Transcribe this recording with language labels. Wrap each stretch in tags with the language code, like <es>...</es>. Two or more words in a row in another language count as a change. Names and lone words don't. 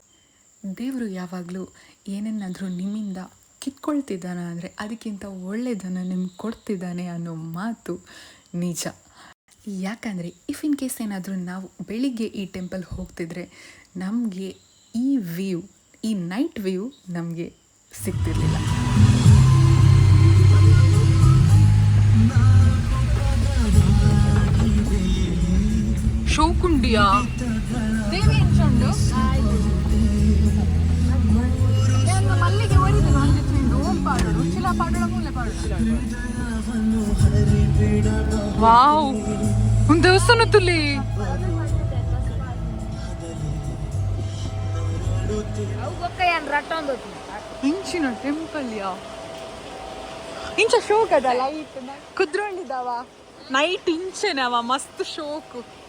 <kn>ದೇವರು ಯಾವಾಗಲೂ ಏನನ್ನಾದರೂ ನಿಮ್ಮಿಂದ ಕಿತ್ಕೊಳ್ತಿದ್ದಾನೆ ಅಂದರೆ ಅದಕ್ಕಿಂತ ಒಳ್ಳೆಯದನ್ನು ನಿಮ್ಗೆ ಕೊಡ್ತಿದ್ದಾನೆ ಅನ್ನೋ ಮಾತು ನಿಜ. ಯಾಕಂದರೆ</kn> <en>if in case</en> <kn>ಏನಾದರೂ ನಾವು ಬೆಳಿಗ್ಗೆ ಈ ಟೆಂಪಲ್ ಹೋಗ್ತಿದ್ರೆ ನಮಗೆ ಈ ವ್ಯೂ, ಈ</kn> <en>night view</en> <kn>ನಮಗೆ ಸಿಗ್ತಿರ್ಲಿಲ್ಲ.</kn> <tcy>ಶೋಕುಂಡಿಯಾ ದೇವಿ ಎಂಚುಂಡು ಮಲ್ಲಿಗೆ ಒಡಿದು ಓಂ ಪಾಡೋಡು ಚಿಲ ಪಾಡೋಡ ಮೂಲೆ ಪಾಡೋಡು. ವಾವ್, ಒಂದು ದೇವಸ್ಥಾನ ತುಲಿ ಇಂಚಿನ ಟೆಂಪಲ್ ಯಾ ಇಂಚ ಶೋಕ್ ಅದ ಲೈಟ್ ಕುದ್ರೊಂಡಿದಾವ ನೈಟ್ ಇಂಚೆನವ ಮಸ್ತ್ ಶೋಕು.</tcy>